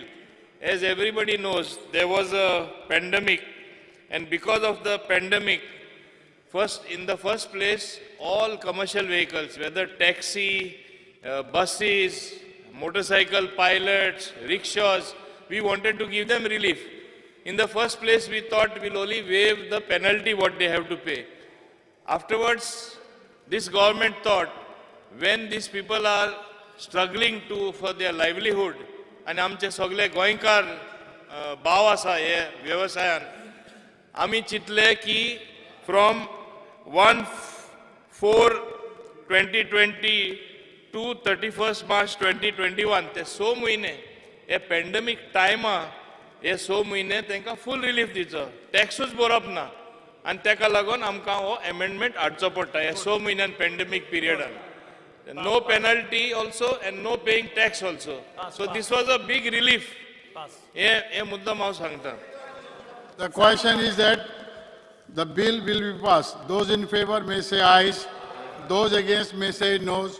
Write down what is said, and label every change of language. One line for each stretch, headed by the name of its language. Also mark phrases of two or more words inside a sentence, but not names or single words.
English: As everybody knows, there was a pandemic, and because of the pandemic, in the first place, all commercial vehicles, whether taxi, buses, motorcycle pilots, rickshaws, we wanted to give them relief. In the first place, we thought we'll only waive the penalty what they have to pay. Afterwards, this government thought, when these people are struggling for their livelihood, and
Konkani: आमचे सगळे गोंयकार भाव आसा हे व्यवसायान, आमी चिंतले की
English: from 1/4/2020 to 31st March 2021,
Konkani: ते 6 म्हयने हे pandemic टायमा हे 6 म्हयने तांकां
English: full relief
Konkani: दिवचो, टॅक्सूच भरप ना, आनी ताका लागून आमकां हो amendment हाडचो पडटा हे 6 म्हयन्यान
English: pandemic period. No penalty also and no paying tax also. So this was a big relief. The question is that the bill will be passed. Those in favor may say ayes. Those against may say noes.